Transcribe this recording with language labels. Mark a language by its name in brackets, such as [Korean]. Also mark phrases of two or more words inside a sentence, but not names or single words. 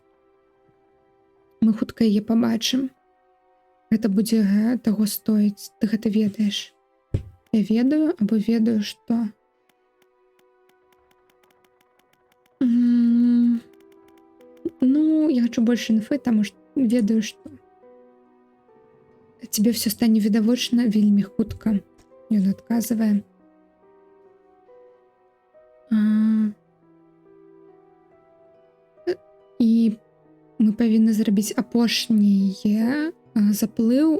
[Belarusian] Мы хутка яе пабачым. Гэта будзе таго стоіць. Ты гэта ведаеш. Я ведаю, або ведаю, што. Ну, [Russian] я хочу больше инфы, [Belarusian] таму што ведаю, што тебе все стане відавочна вельмі хутка. Ён адказвае. І мы павінны зрабіць апошніе заплыў.